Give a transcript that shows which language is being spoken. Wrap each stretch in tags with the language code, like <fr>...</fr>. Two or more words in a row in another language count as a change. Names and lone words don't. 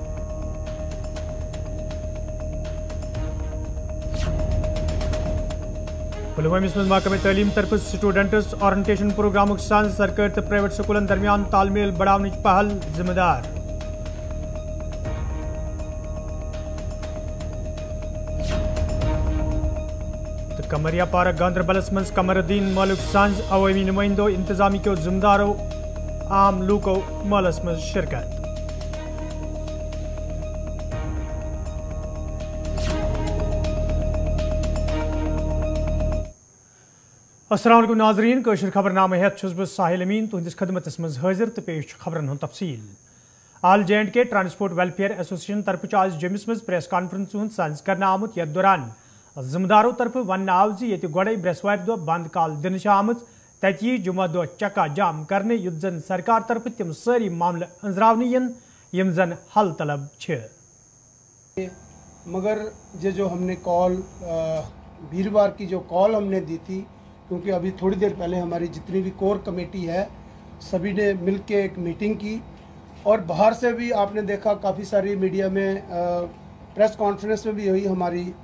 <ks>पुलवामिस में महकमे तालीम तरफ</ks> <en>students orientation programme</en> <ks>सज सरकारी तो प्राइवेट स्कूलन दरमियान तालमेल बढ़ाने पहल जिम्मेदार। कमरिया पार्क गांधरबलस मज कमरुद्दीन मलिक सज अवामी नुमाइंदो इंतजामी को जिम्मेदारों आम लूको मलस मज शिरकत। अस्सलाम वालेकुम नाजरीन कशर खबरनामा हेत बह साहिल अमीन तुहदिस खदमतस मज हाजिर तो पेश खबरन हुंद तफसील। आल J&K ट्रांसपोर्ट वेलफेयर एसोसिएशन तरफ आज जम्मू मज</ks> <en>press conference</en> <ks>सज कर आमुत यथ दौरान जिम्मेदारों तरफ वन आव जी गोड़े ब्रसवार दो बंद काल दिन आम तत जुमा दो चक्का जाम करने युत जन सरकार तरफ तम सारी मामले अंजरावने यम जन हल तलब छे।</ks> <hi>मगर ये जो हमने कॉल वीरवार की जो कॉल हमने दी थी, क्योंकि अभी थोड़ी देर पहले हमारी जितनी भी</hi> <en>core committee</en> <hi>है सभी ने मिल के एक मीटिंग की और बाहर से भी आपने देखा काफ़ी सारी मीडिया में</hi> <en>press conference</en> <hi>में भी यही हमारी</hi>